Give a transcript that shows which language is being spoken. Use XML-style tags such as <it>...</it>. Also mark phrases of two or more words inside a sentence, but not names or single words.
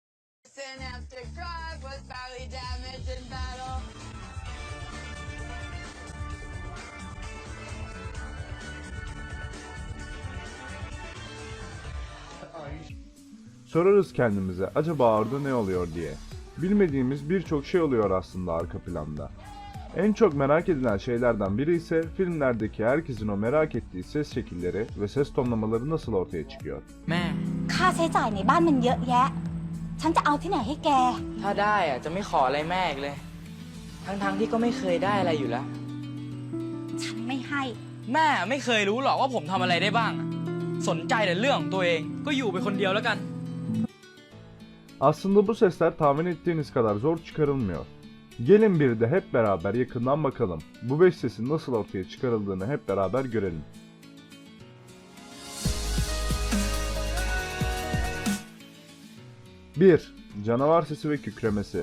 <tr>Sorarız kendimize acaba orada ne oluyor diye. Bilmediğimiz birçok şey oluyor aslında arka planda. En çok merak edilen şeylerden biri ise filmlerdeki herkesin o merak ettiği ses şekilleri ve ses tonlamaları nasıl ortaya çıkıyor.</tr> <th>แม่ ค่าใช้จ่ายในบ้านมันเยอะแยะ ฉันจะเอาที่ไหนให้แก ถ้าได้อะจะไม่ขออะไรแม่อีกเลย ทั้งที่ก็ไม่เคยได้อะไรอยู่แล้ว ฉันไม่ให้ แม่ไม่เคยรู้หรอกว่าผมทำอะไรได้บ้างอะสนใจแต่เรื่องของตัวเองก็อยู่ไปคนเดียวแล้วกัน</th> <tr>Aslında bu sesler tahmin ettiğiniz kadar zor çıkarılmıyor. Gelin bir de hep beraber yakından bakalım. Bu 5 sesin nasıl ortaya çıkarıldığını hep beraber görelim. Bir, canavar sesi ve kükremesi.</tr>